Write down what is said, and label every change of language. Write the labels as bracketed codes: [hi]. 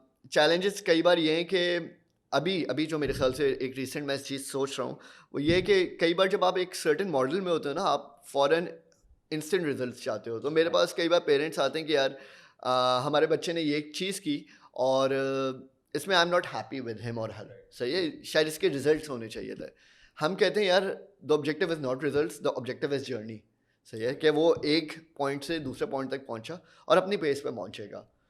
[ur] Challenges کئی بار یہ ہیں کہ ابھی جو میرے خیال سے ایک ریسنٹ میں اس چیز سوچ رہا ہوں وہ یہ کہ کئی بار جب آپ ایک سرٹن ماڈل میں ہوتے ہو نا, آپ فوراً انسٹنٹ ریزلٹس چاہتے ہو. تو میرے پاس کئی بار پیرنٹس آتے ہیں کہ یار ہمارے بچے نے یہ چیز کی اور اس میں [en] I am not happy with him or her. [ur] صحیح ہے. شاید اس کے ریزلٹس ہونے چاہیے تھے. ہم کہتے ہیں یار [en] The objective is not results, the objective is journey. [ur] صحیح ہے کہ وہ ایک پوائنٹ سے دوسرے پوائنٹ تک پہنچا اور اپنی پیس پہ پہنچے گا.